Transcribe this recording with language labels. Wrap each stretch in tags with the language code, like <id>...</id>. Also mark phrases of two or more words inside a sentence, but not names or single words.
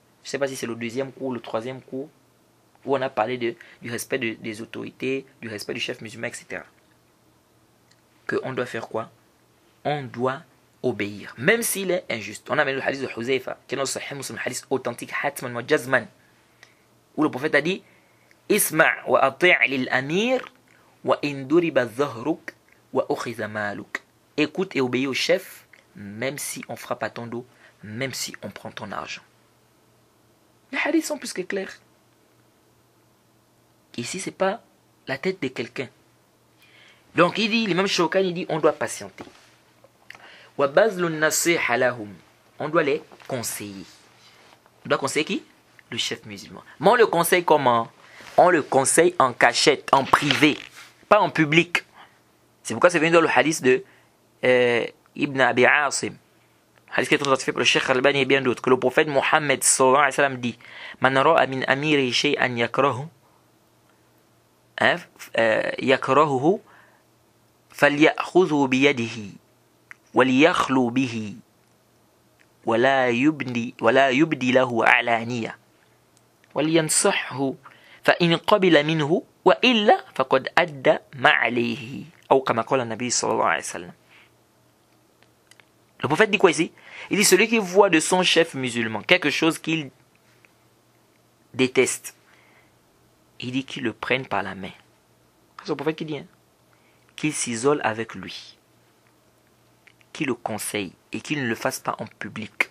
<fr>Je ne sais pas si c'est le 2e cours, le 3e cours, où on a parlé du respect des autorités, du respect du chef musulman, etc. Qu'on doit faire quoi? On doit obéir, même s'il est injuste. On a même le hadith de Huzaifa, qui est notre sahih muslim, hadith authentique,</fr> <ar>حتماً وجزماً,</ar> <fr>où le prophète a dit</fr> <ar>اسمع وأطع للأمير وإن ضرب ظهرك وأخذ مالك.</ar> <fr>Écoute et obéis au chef, même si on frappe à ton dos, même si on prend ton argent. Les hadiths sont plus que clairs. Ici, c'est pas la tête de quelqu'un. Donc, il dit, l'imam Shawkani, il dit, on doit patienter. On doit les conseiller. On doit conseiller qui? Le chef musulman. Mais on le conseille comment? On le conseille en cachette, en privé, pas en public. C'est pourquoi c'est venu dans le hadith de Ibn Abi Asim. Hadith qui est authentifié par le Cheikh Al-Albani et bien d'autres. Que le prophète Mohammed</fr> <ar>صلى الله عليه وسلم</ar> <fr>dit:</fr> <ar>من رأى من أميره شيئاً يكرهه فليأخذ بيده وليخل به ولا يبده له علانية ولينصحه فإن قبل منه وإلا فقد أدى ما عليه ou كما قال النبي صلى الله عليه وسلم.</ar> <fr>Le prophète dit quoi ici? Il dit celui qui voit de son chef musulman quelque chose qu'il déteste, il dit qu'il le prenne par la main. C'est le prophète qui dit, hein? Qu'il s'isole avec lui, qu'il le conseille et qu'il ne le fasse pas en public.</fr>